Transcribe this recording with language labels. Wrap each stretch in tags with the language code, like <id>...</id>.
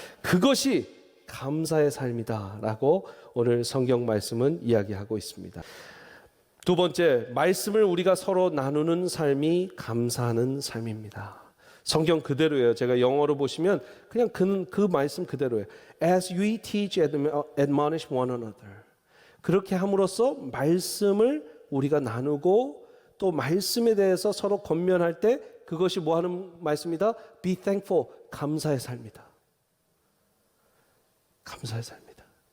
<ko>그것이 감사의 삶이다 라고 오늘 성경 말씀은 이야기하고 있습니다. 두 번째, 말씀을 우리가 서로 나누는 삶이 감사하는 삶입니다. 성경 그대로예요. 제가 영어로 보시면 그냥 그 말씀 그대로예요.</ko> <en>As we teach, admonish one another.</en> <ko>그렇게 함으로써 말씀을 우리가 나누고 또 말씀에 대해서 서로 권면할 때 그것이 뭐 하는 말씀이다?</ko> <en>Be thankful.</en> <ko>감사의 삶이다. 감사의 삶이다.</ko>